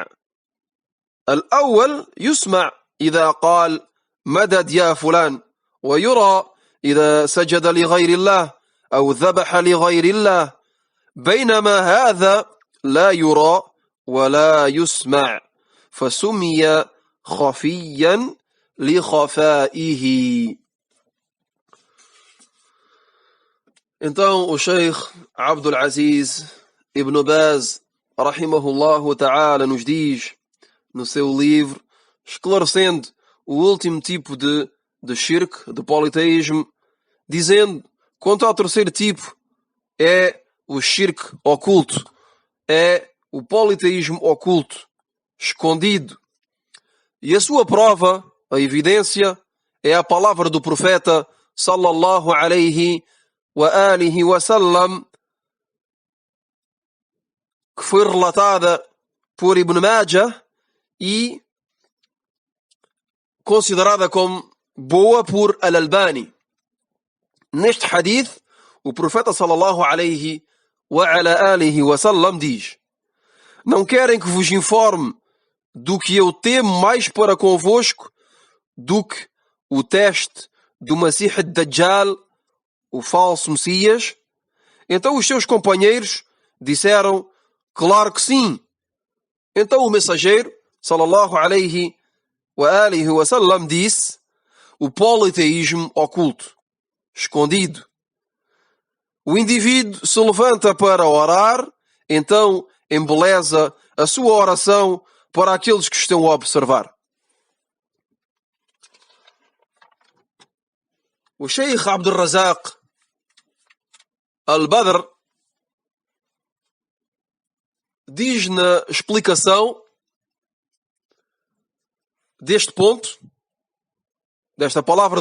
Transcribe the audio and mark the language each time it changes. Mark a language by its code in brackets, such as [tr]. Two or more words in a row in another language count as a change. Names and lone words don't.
[ar] الأول يسمع إذا قال مدد يا فلان، ويرى إذا سجد لغير الله أو ذبح لغير الله، بينما هذا لا يرى ولا يسمع، فسمي خفيا لخفائه. [pt] Então o Sheikh Abdul Aziz ibn Baz, [ar] رحمه الله تعالى, [pt] nos diz no seu livro, esclarecendo o último tipo de shirk, de politeísmo, dizendo: quanto ao terceiro tipo, é o shirk oculto, é o politeísmo oculto, escondido. E a sua prova, a evidência, é a palavra do profeta [ar] صلى الله عليه وآله وسلم, [pt] que foi relatada por Ibn Majah e considerada como boa por Al-Albani. Neste hadith, o profeta [ar] صلى الله عليه وعلى آله وسلم [pt] diz: não querem que vos informe do que eu temo mais para convosco do que o teste do Masih ad-Dajjal, o falso Messias? Então os seus companheiros disseram: claro que sim. Então o mensageiro, [ar] صلى الله عليه وآله وسلم, [pt] disse: o politeísmo oculto, escondido. O indivíduo se levanta para orar, então embeleza a sua oração para aqueles que estão a observar. O Sheikh Abdul Razak Al-Badr diz na explicação deste ponto, desta palavra